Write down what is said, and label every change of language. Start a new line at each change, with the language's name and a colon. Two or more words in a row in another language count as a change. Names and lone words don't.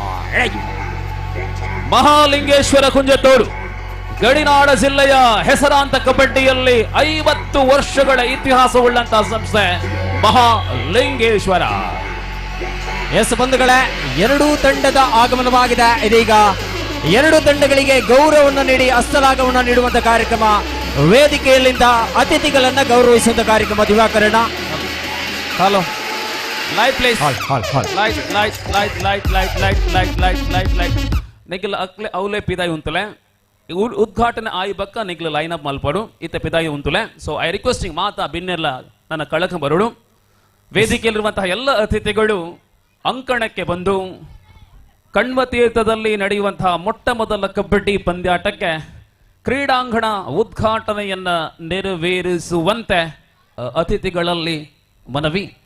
Kannada: ಮಹಾಲಿಂಗೇಶ್ವರ ಕುಂಜತ್ತೂರು ಗಡಿನಾಡ ಜಿಲ್ಲೆಯ ಹೆಸರಾಂತ ಕಬಡ್ಡಿಯಲ್ಲಿ 50 ವರ್ಷಗಳ ಇತಿಹಾಸವುಳ್ಳಂತಹ ಸಂಸ್ಥೆ ಮಹಾಲಿಂಗೇಶ್ವರ. ಎಸ್ ಬಂಧುಗಳೇ, ಎರಡೂ ತಂಡದ ಆಗಮನವಾಗಿದೆ. ಇದೀಗ ಎರಡು ತಂಡಗಳಿಗೆ ಗೌರವವನ್ನು ನೀಡಿ ಹಸ್ತಲಾಘವನ್ನ ನೀಡುವಂತ ಕಾರ್ಯಕ್ರಮ, ವೇದಿಕೆಯಲ್ಲಿಂದ ಅತಿಥಿಗಳನ್ನ ಗೌರವಿಸುವಂತ ಕಾರ್ಯಕ್ರಮ.
Tulu: ದಿವಾಕರಣ ಹಲೋ
English: light please,
Tulu: ಲೈಟ್ ನಿಖಿಲ್ ಅಕ್ಲೆ ಅವಲೆ ಪಿದಾಯಿ ಉಂತಲೆ ಉದ್ಘಾಟನೆ ಆಯಿ ಬಕ್ಕ ನಿಖಿಲ್
English: line up
Tulu: ಮಲ್ಪಡು ಇತ್ತ ಪಿದಾಯಿ ಉಂತಲೆ.
English: so I requesting
Tulu: ಮಾತಾ ಬಿನ್ನೆಲ್ಲ ನನ್ನ ಕಳಕ ಬರೋಡು.
Kannada: ವೇದಿಕೆಯಲ್ಲಿರುವಂತಹ ಎಲ್ಲ ಅತಿಥಿಗಳು ಅಂಕಣಕ್ಕೆ ಬಂದು ಕಣ್ವ ತೀರ್ಥದಲ್ಲಿ ನಡೆಯುವಂತಹ ಮೊಟ್ಟ ಮೊದಲ ಕಬಡ್ಡಿ ಪಂದ್ಯಾಟಕ್ಕೆ ಕ್ರೀಡಾಂಗಣ ಉದ್ಘಾಟನೆಯನ್ನ ನೆರವೇರಿಸುವಂತೆ ಅತಿಥಿಗಳಲ್ಲಿ ಮನವಿ.